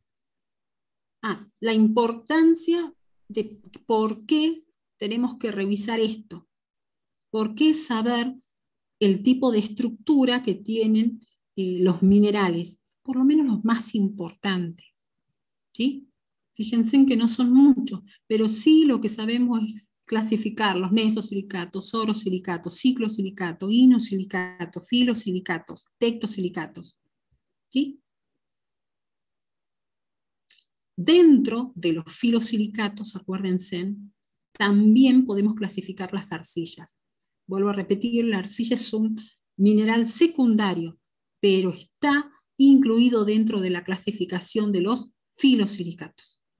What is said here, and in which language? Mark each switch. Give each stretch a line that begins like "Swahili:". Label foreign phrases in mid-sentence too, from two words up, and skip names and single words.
Spanish: La importancia de por qué tenemos que revisar esto. ¿Por qué saber el tipo de estructura que tienen los minerales? Por lo menos los más importantes. ¿Sí? Fíjense en que no son muchos, pero sí lo que sabemos es clasificar los mesosilicatos, orosilicatos, ciclosilicatos, inosilicatos, filosilicatos, tectosilicatos. ¿Sí? Dentro de los filosilicatos, acuérdense, también podemos clasificar las arcillas. Vuelvo a repetir, la arcilla es un mineral secundario, pero está incluido dentro de la clasificación de los filosilicatos.